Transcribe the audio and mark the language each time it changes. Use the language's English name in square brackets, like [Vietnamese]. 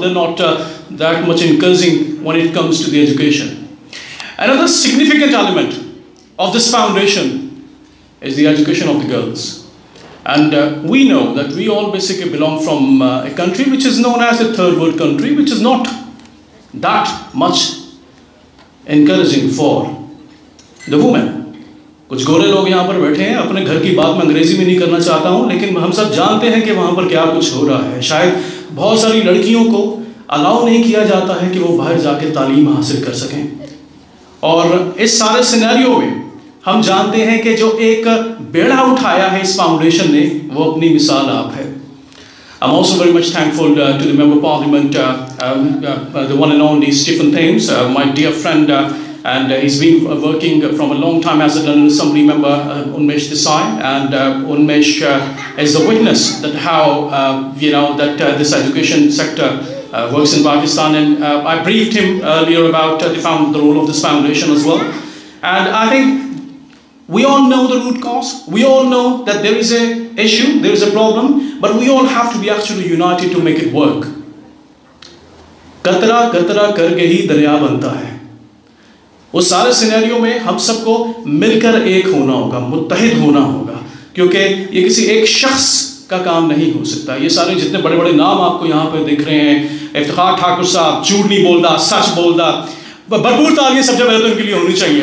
[English] They're not that much encouraging when it comes to the education. Another significant element of this foundation is the education of the girls. And we know that we all basically belong from a country which is known as a third world country, which is not that much encouraging for the women. [Urdu] کچھ گورے لوگ یہاں پر بیٹھے ہیں, اپنے گھر کی بات میں انگریزی میں نہیں کرنا چاہتا ہوں, لیکن ہم سب جانتے ہیں کہ وہاں پر کیا کچھ ہو رہا ہے. شاید بہت ساری لڑکیوں کو الاؤ نہیں کیا جاتا ہے کہ وہ باہر جا کے تعلیم حاصل کر سکیں. اور اس سارے سینیریو میں ہم جانتے ہیں کہ جو ایک بیڑا اٹھایا ہے اس فاؤنڈیشن نے, وہ اپنی مثال آپ ہے. [English] I'm also very much thankful to the Member of Parliament, the one and only Stephen Thames, my dear friend, and he's been working from a long time as a London Assembly member, Unmesh Desai, and Unmesh is the witness that how that this education sector works in Pakistan, and I briefed him earlier about the role of this foundation as well. And I think we all know the root cause. We all know that there is a issue, there is a problem, but we all have to be actually united to make it work. [Urdu] قطرہ قطرہ کر کے ہی دریا بنتا ہے. اس سارے scenario میں ہم سب کو مل کر ایک ہونا ہوگا, متحد ہونا ہوگا, کیونکہ یہ کسی ایک شخص کا کام نہیں ہو سکتا. یہ سارے جتنے بڑے بڑے نام آپ کو یہاں پہ دکھ رہے ہیں, افتخار ٹھاکر صاحب جھوٹ نہیں بولتا, سچ بولتا, بھرپور تالیاں سب سے پہلے تو ان کے لیے ہونی چاہیے.